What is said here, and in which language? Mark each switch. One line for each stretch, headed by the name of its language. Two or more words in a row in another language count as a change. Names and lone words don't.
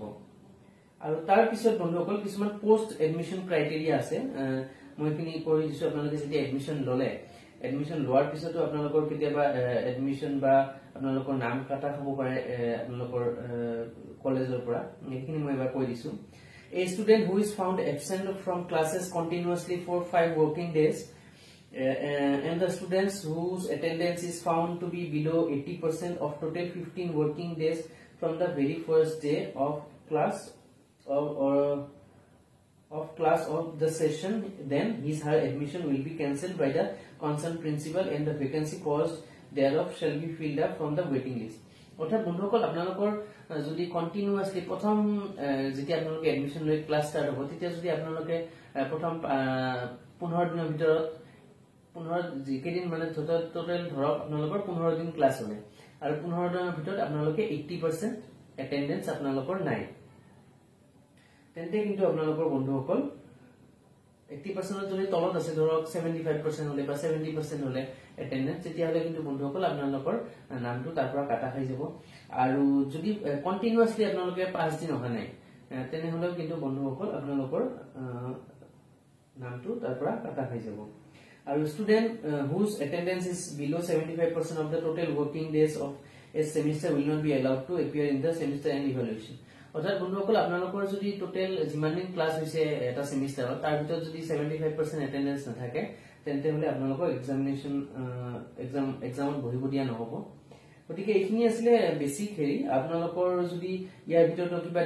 Assamese: আৰু তাৰ পিছত বন্ধুসকল কিছুমান
English: post admission criteria
Assamese: আছে মই কিনি কৈ দিছো আপোনালোকে যেতিয়া এডমিশন ললে এডমিশন লোৱাৰ পিছতো আপোনালোকৰ কেতিয়াবা এডমিশন বা আপোনালোকৰ নাম কাটা হ'ব পাৰে আপোনালোকৰ কলেজৰ পৰা এইখিনি মই এবাৰ কৈ দিছো
English: A student who is found absent from classes continuously for 5 working days and the students whose attendance is found to be below 80% of total 15 working days from the very first day of class of the session, then her admission will be cancelled by the concerned principal and the vacancy caused thereof shall be filled up from the waiting list.
Assamese: অর্থাৎ বন্ধুসকল আপোনালোকৰ যদি কন্টিনিউয়াসলি প্ৰথম যেতিয়া আপোনালোকে এডমিশন লৈ
English: class start
Assamese: হ'ব তেতিয়া যদি আপোনালোকে প্ৰথম 15 দিনৰ ভিতৰত 15 যিকেদিন মানে টোটাল ধৰক আপোনালোকৰ 15 দিন ক্লাস হ'লে আৰু 15 দিনৰ ভিতৰত আপোনালোকে 80% এটেন্ডেন্স আপোনালোকৰ নাই তেন্তে কিন্তু আপোনালোকৰ বন্ধুসকল 80% যদি তলত আছে ধৰক 75% হলে বা 70% হলে এটেন্ডেন্স তেতিয়া হলে কিন্তু বন্ধুসকল আপোনালোকৰ নামটো তাৰ পৰা কাটা হৈ যাব আৰু যদি কন্টিনিউয়াসলি আপোনালোকে 5 দিন অহা নাই তেনেহলে কিন্তু বন্ধুসকল আপোনালোকৰ নামটো তাৰ পৰা কাটা হৈ যাব আৰু স্টুডেন্ট
English: whose attendance is below 75% of the total working days of a semester will not be allowed to appear in the semester end evaluation
Assamese: অর্থাৎ বন্ধুসকল আপোনালোকৰ যদি টোটাল যিমান দিন ক্লাস হৈছে এটা সেমিস্টাৰত তাৰ ভিতৰত যদি 75% এটেন্ডেন্স নাথাকে তেন্তে হলে আপোনালোকৰ এক্সামত বহিব দিয়া নহব গতিকে এইখিনি আছিল বেসিক হেৰি আপোনালোকৰ যদি ইয়াৰ ভিতৰত কিবা